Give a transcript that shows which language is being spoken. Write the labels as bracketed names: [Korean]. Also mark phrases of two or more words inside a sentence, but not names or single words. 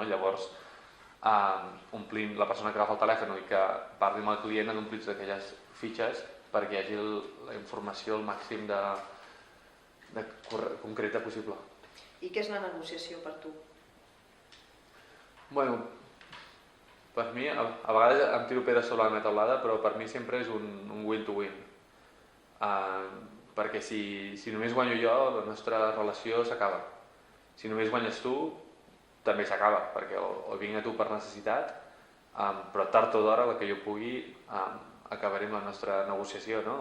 [Catalan] Llavors omplim la persona que agafa el telèfon i que parli amb el client han d'omplir aquelles fitxes perquè hi hagi la informació el màxim de concreta possible. I què és la negociació per tu? Bueno, per mi, a vegades em tiro pedres sobre la meva taulada, però per mi sempre és un [English] win to win. [Catalan] Perquè si només guanyo jo, la nostra relació s'acaba. Si només guanyes tu, també s'acaba, perquè o vinc a tu per necessitat, però tard o d'hora, la que jo pugui, acabaré amb la nostra negociació, no?